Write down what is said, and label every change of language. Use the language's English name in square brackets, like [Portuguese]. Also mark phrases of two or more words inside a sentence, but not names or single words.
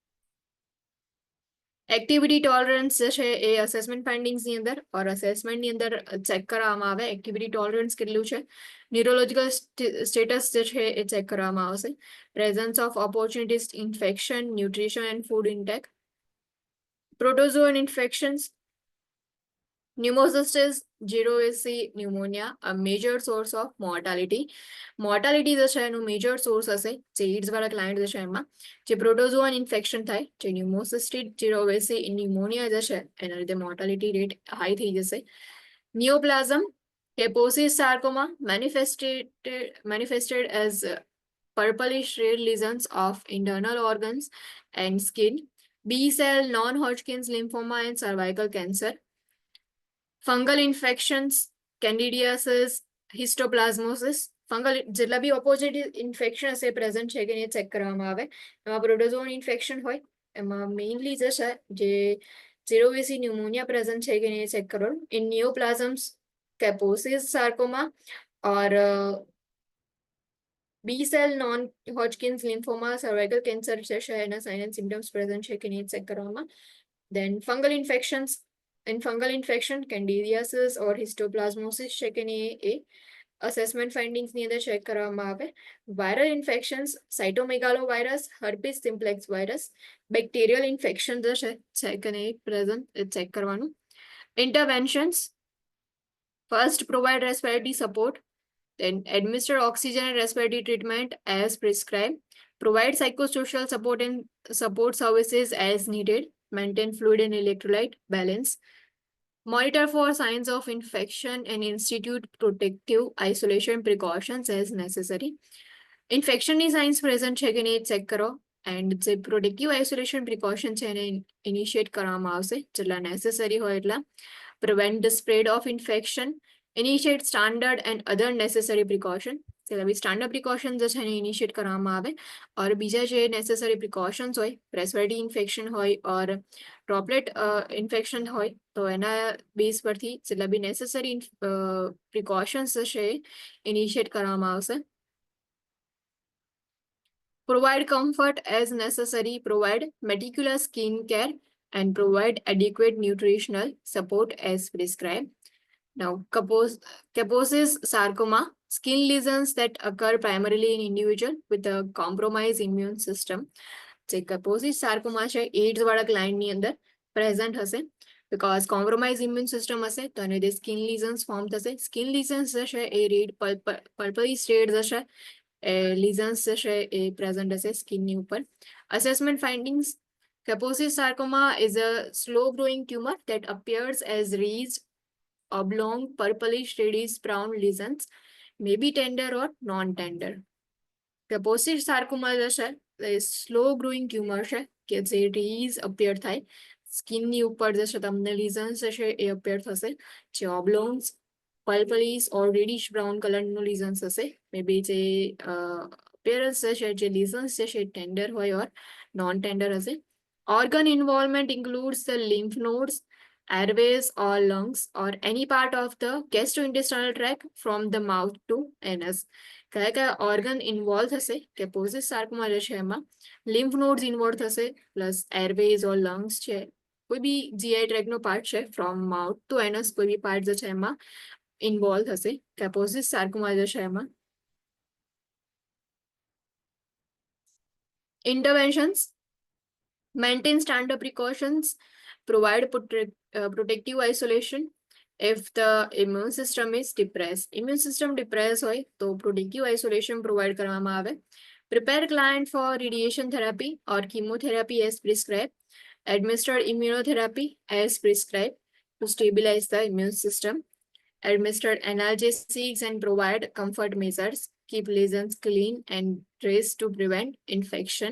[English] activity tolerance [Gujarati] જે છે એ [English] assessment findings [Gujarati] અંદર [English] or assessment [Gujarati] અંદર ચેક કરવામાં આવે [English] activity tolerance [Gujarati] કેટલું છે. [English] neurological status [Gujarati] જે છે એ ચેક કરવામાં આવશે. [English] Presence of opportunities infection, nutrition and food intake. protozoan infections, pneumocystis, jirovecii pneumonia, a major source of mortality. [Gujarati] મોર્ટાલિટી જે છે એનું [English] major source [Gujarati] હશે જે એડ્સ વાળા ક્લાયન્ટ જે છે એમાં જે [English] protozoan infection [Gujarati] થાય, જે [English] Pneumocystis jirovecii pneumonia [Gujarati] જે છે એના લીધે [English] mortality rate high [Gujarati] થઈ જશે. [English] neoplasm, Kaposi's sarcoma, manifested as purplish red lesions of internal organs and skin. B-cell non-Hodgkin's lymphoma and cervical cancer. fungal infections, candidiasis, histoplasmosis. [Gujarati] ફંગલ જેટલા બી [English] opposite infection [Gujarati] હશે પ્રેઝન્ટ છે કે નહીં ચેક કરવામાં આવે. એમાં [English] protozoan infection [Gujarati] હોય એમાં મેઇનલી જે છે જે [English] jirovecii pneumonia present [Gujarati] છે કે નહીં ચેક કરવાનું. [English] in neoplasms, Kaposi's sarcoma or B cell non-Hodgkin's lymphoma, cervical cancer [Gujarati] જે છે એના [English] sign and symptoms present [Gujarati] છે કે નહીં ચેક કરવામાં. [English] then fungal infections, in fungal infection, candidiasis or histoplasmosis [Gujarati] છે કે નહીં એ [English] assessment findings [Gujarati] અંદર ચેક કરવામાં આવે. [English] viral infections, cytomegalovirus, herpes simplex virus. bacterial infection [Gujarati] જે છે કે નહીં પ્રેઝન્ટ એ ચેક કરવાનું. [English] interventions, first provide respiratory support, then administer oxygen and respiratory treatment as prescribed, provide psychosocial support and support services as needed, maintain fluid and electrolyte balance, monitor for signs of infection and institute protective isolation precautions as necessary. infection signs present [Gujarati] છે કે નહીં ચેક કરો એન્ડ જે [English] protective isolation precaution [Gujarati] છે એને ઇનિશિએટ કરવામાં આવશે જેટલા નેસેસરી હોય એટલા. [English] prevent the spread of infection, initiate standard and other necessary precaution. [Gujarati] જેટલા બી [English] standard precaution [Gujarati] જે છે એને ઇનિશિએટ કરવામાં આવે ઓર બીજા જે [English] necessary precautions [Gujarati] હોય, [English] respiratory infection [Gujarati] હોય [English] or droplet infection [Gujarati] હોય તો એના બેઝ પરથી જેટલા બી [English] necessary precautions [Gujarati] છે ઇનિશિએટ કરવામાં આવશે. [English] Provide comfort as necessary, provide meticulous skin care, and provide adequate nutritional support as prescribed. Now, Kaposi's sarcoma, Skin lesions that occur primarily in individual with a compromised immune system. [Gujarati] જે [English] Kaposi's sarcoma [Gujarati] છે એડ્સ વાળા ક્લાયન્ટની અંદર પ્રેઝન્ટ હશે [English] because compromise immune system [Gujarati] હશે તો એને [English] skin lesions form [Gujarati] થશે [English] skin lesions [Gujarati] જશે એ [English] red purply shade [Gujarati] હશે એ લીઝન્સ જશે એ પ્રેઝન્ટ હશે સ્કિનની ઉપર [English] assessment findings Kaposi's sarcoma is a slow growing tumor that appears as raised oblong purplish reddish brown lesions may be tender or non-tender. Deposit sarcoma [Gujarati] છે એ [English] slow growing tumor [Gujarati] છે કે જે [English] raise appear [Gujarati] થાય સ્કિનની ઉપર જશે તમને લીઝન્સ હશે એ અપિયર થશે જે [English] oblongs purplish or reddish brown colour lesions [Gujarati] હશે [English] may be [Gujarati] જે અપિયરન્સ છે જે લીઝન્સ છે ટેન્ડર હોય [English] or non tender [Gujarati] હશે [English] organ involvement includes the lymph nodes airways or lungs or any part of the gastrointestinal tract from the mouth to anus. [Gujarati] કયા કયા [English] organ involve [Gujarati] થશે [English] Kaposi's sarcoma [Gujarati] જે છે એમાં [English] lymph nodes involve [Gujarati] થશે [English] plus airways or lungs [Gujarati] છે કોઈ બી [English] GI tract [Gujarati] પાર્ટ છે [English] from mouth to anus [Gujarati] કોઈ બી પાર્ટ જે છે એમાં ઇન્વોલ્વ થશે [English] Kaposi's sarcoma [Gujarati] જે છે એમાં ઇન્ટરવેન્શન્સ [English] maintain standard precautions, provide protective isolation if the immune system is depressed. Immune system depressed [Gujarati] હોય તો [English] protective isolation provide [Gujarati] કરવામાં આવે. [English] Prepare client for radiation therapy or chemotherapy as prescribed. Administer immunotherapy as prescribed to stabilize the immune system. Administer analgesics and provide comfort measures. Keep lesions clean and dressed to prevent infection.